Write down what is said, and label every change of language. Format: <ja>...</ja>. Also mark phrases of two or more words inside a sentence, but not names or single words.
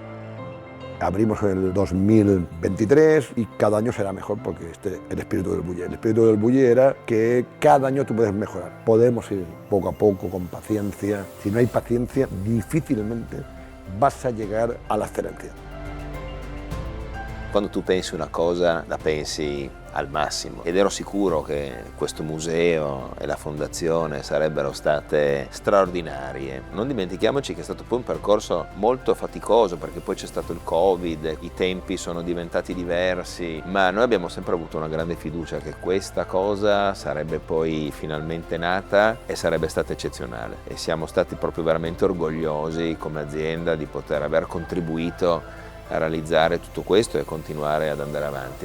<es>Abrimos en el 2023 y cada año será mejor porque el espíritu del bulli. El espíritu del bulli era que cada año tú puedes mejorar. Podemos ir poco a poco, con paciencia. Si no hay paciencia, difícilmente vas a llegar a la excelencia.</es> <it>Quando tu pensi una cosa, la pensi al massimo ed ero sicuro che questo museo e la fondazione sarebbero state straordinarie. Non dimentichiamoci che è stato poi un percorso molto faticoso perché poi c'è stato il Covid, i tempi sono diventati diversi, ma noi abbiamo sempre avuto una grande fiducia che questa cosa sarebbe poi finalmente nata e sarebbe stata eccezionale e siamo stati proprio veramente orgogliosi come azienda di poter aver contribuito a realizzare tutto questo e continuare ad andare avanti.</it>